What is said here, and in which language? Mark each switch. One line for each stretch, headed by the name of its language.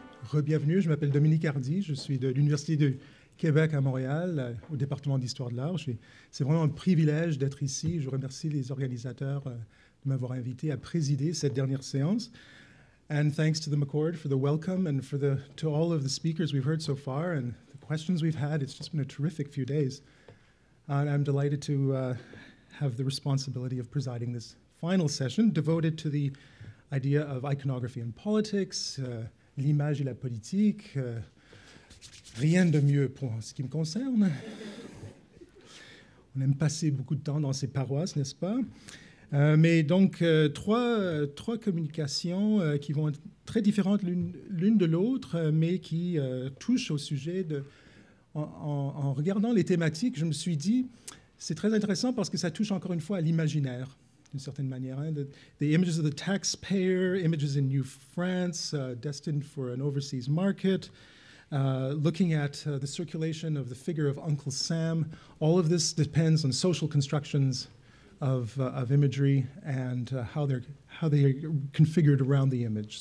French: Re-bienvenue, je m'appelle Dominique Hardy, je suis de l'Université de Québec à Montréal, au département d'Histoire de l'art. C'est vraiment un privilège d'être ici. Je remercie les organisateurs de m'avoir invité à présider cette dernière séance.
English: And thanks to the McCord for the welcome and to all of the speakers we've heard so far and the questions we've had. It's just been a terrific few days. And I'm delighted to have the responsibility of presiding this final session devoted to the idea of iconography and politics,
French: l'image et la politique. Rien de mieux pour ce qui me concerne. On aime passer beaucoup de temps dans ces paroisses, n'est-ce pas? Mais donc, trois communications qui vont être très différentes l'une de l'autre, mais qui touchent au sujet de... En regardant les thématiques, je me suis dit, c'est très intéressant parce que ça touche encore une fois à l'imaginaire, d'une certaine manière. Hein?
English: The images of the taxpayer, images in New France, destined for an overseas market, looking at the circulation of the figure of Uncle Sam. All of this depends on social constructions of imagery and how they are configured around the image.